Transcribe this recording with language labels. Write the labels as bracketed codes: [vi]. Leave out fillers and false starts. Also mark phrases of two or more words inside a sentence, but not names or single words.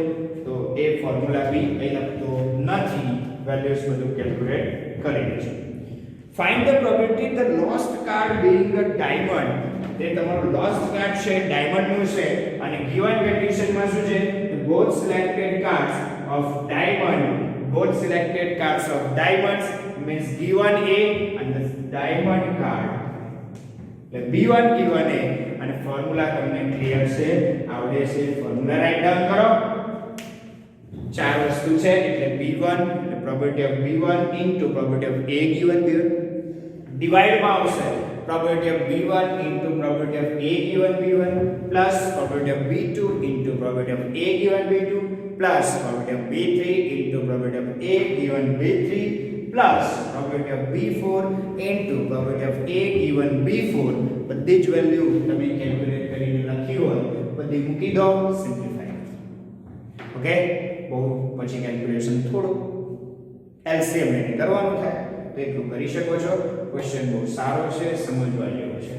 [gu] તો એ ફોર્મ્યુલા બી અહીં લખતો નથી, વેલ્યુઝ બધું કેલ્ક્યુલેટ કરી દેજો. [en] find the probability the lost card being a diamond. [gu] તે તમારું [en] lost card [gu] છે ડાયમંડ નું છે અને [en] given condition [gu] શું છે? [en] both selected cards of diamonds means given A and the diamond card. [gu] એટલે B1 given A અને ફોર્મ્યુલા તમને ક્લિયર છે, આવડે છે, [en] formula write down [gu] કરો. ચાર વસ્તુ છે એટલે B1 એટલે [en] probability of B1 into probability of A given B1 divide [gu] માં આવશે [en] probability of B1 into probability of A given B1 plus probability of B2 into probability of A given B2 plus probability of B3 into probability of A given B3 plus probability of B4 into probability of A given B4. [gu] બધી જ વેલ્યુ તમે કેલ્ક્યુલેટ કરીને લખી હોય બધી મૂકી દો, સિમ્પ્લિફાઈ. ઓકે, બહુ પછી કેલ્ક્યુલેશન થોડું LCM લઈને કરવાનું થાય તો એટલું કરી શકો છો. ક્વેશ્ચન બહુ સારો છે, સમજવા જેવો છે.